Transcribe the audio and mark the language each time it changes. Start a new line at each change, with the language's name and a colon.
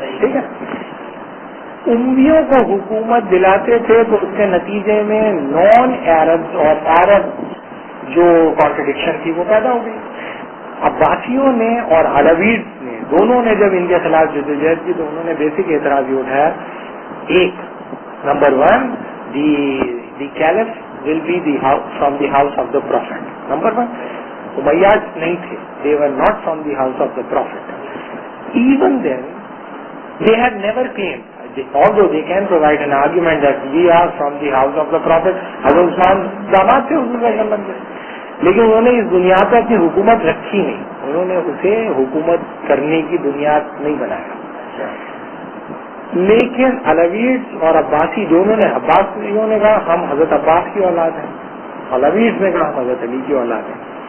Urdu: ٹھیک ہے، امویوں کو حکومت دلاتے تھے تو اس کے نتیجے میں نان عرب اور عرب جو کانٹرڈکشن تھی وہ پیدا ہو گئی. عباسیوں نے اور علویز نے دونوں نے جب ان کے خلاف جدوجہد کی تو انہوں نے بیسک اعتراض یہ اٹھایا. ایک
English: Number 1 the caliph will be from the house of the prophet. Number 1,
Urdu: Umayyad نہیں تھے.
English: They were not from the house of the prophet. Even then, they had never claimed, although they can provide an argument that we are from the house of the prophet.
Urdu: Hazrat Usman داماد تھے حضور صلی اللہ علیہ وسلم کے، لیکن انہوں نے اس بنیاد پر اپنی حکومت رکھی نہیں. انہوں نے اسے حکومت کرنے کی بنیاد نہیں بنایا. لیکن علویز اور عباسی دونوں نے، عباسیوں نے کہا ہم حضرت عباس کی اولاد ہیں، علویز نے کہا ہم حضرت علی کی اولاد ہیں.